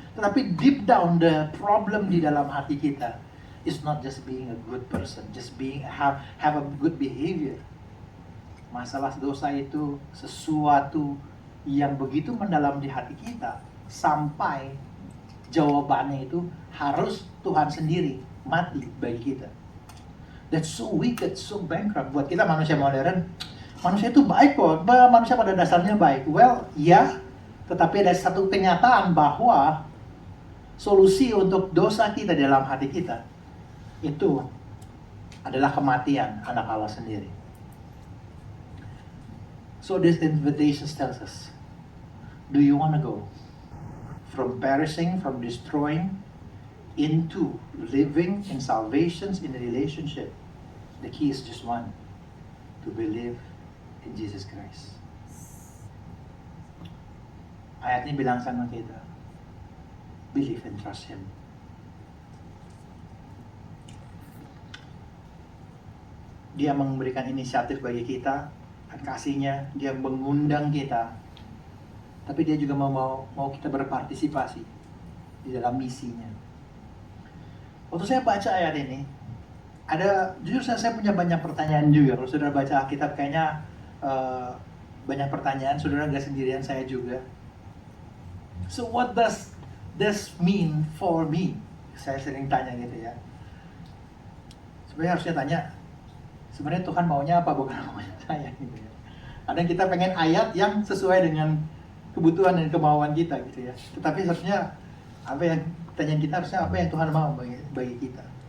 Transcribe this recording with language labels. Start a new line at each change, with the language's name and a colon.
English: Tetapi deep down the problem
Indonesian: di dalam hati kita
English: is not just being a good person, just have a good behavior.
Indonesian: Masalah dosa itu sesuatu yang begitu mendalam di hati kita sampai jawabannya itu harus Tuhan sendiri mati bagi kita.
English: That's so wicked, so bankrupt.
Indonesian: Buat kita manusia modern, manusia itu baik kok, manusia pada dasarnya baik. Well, ya, tetapi ada satu kenyataan bahwa solusi untuk dosa kita dalam hati kita itu adalah kematian anak Allah sendiri.
English: So this invitation tells us, do you want to go from perishing, from destroying, into living in salvations, in a relationship? The key is just one, to believe in Jesus Christ.
Indonesian: Ayat ini bilang sama kita,
English: believe and trust Him.
Indonesian: Dia memberikan inisiatif bagi kita, dan kasihnya, dia mengundang kita. Tapi dia juga mau kita berpartisipasi di dalam misinya. Waktu saya baca ayat ini, jujur saya punya banyak pertanyaan juga. Kalau saudara baca Alkitab kayaknya banyak pertanyaan, saudara nggak sendirian, saya juga.
English: So what does this mean for me?
Indonesian: Saya sering tanya gitu ya. Sebenarnya harusnya tanya, sebenarnya Tuhan maunya apa, bukan maunya saya gitu ya. Kadang kita pengen ayat yang sesuai dengan kebutuhan dan kemauan kita gitu ya. Tetapi harusnya pertanyaan kita harusnya apa yang Tuhan mau bagi kita.